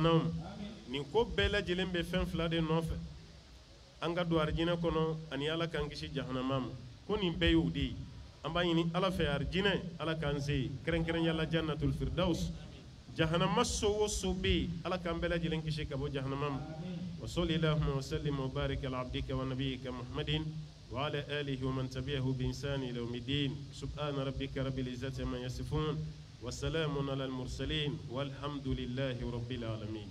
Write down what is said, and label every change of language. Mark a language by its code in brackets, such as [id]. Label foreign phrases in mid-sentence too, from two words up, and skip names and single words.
[bm] n'aw ma nin ko bɛɛ lajɛlen bɛ fɛn fila de nɔfɛ an ka don arijinɛ kɔnɔ ani Ala k'an kisi jahanama ma ko nin bɛɛ y'o de ye an b'a ɲini Ala fɛ arijinɛ Ala k'an se yen kɛrɛnkɛrɛnya la [ar] جنة الفردوس [bm] jahanama so o so bɛ yen Ala k'an bɛɛ lajɛlen kisi ka bɔ jahanama ma [ar] وصل اللهم وسلم وبارك على عبدك ونبيك محمد وعلى آله ومن تبعه بإنسان إلى يوم الدين سبحان ربك رب العزة عما يصفون وسلام على المرسلين والحمد لله رب العالمين.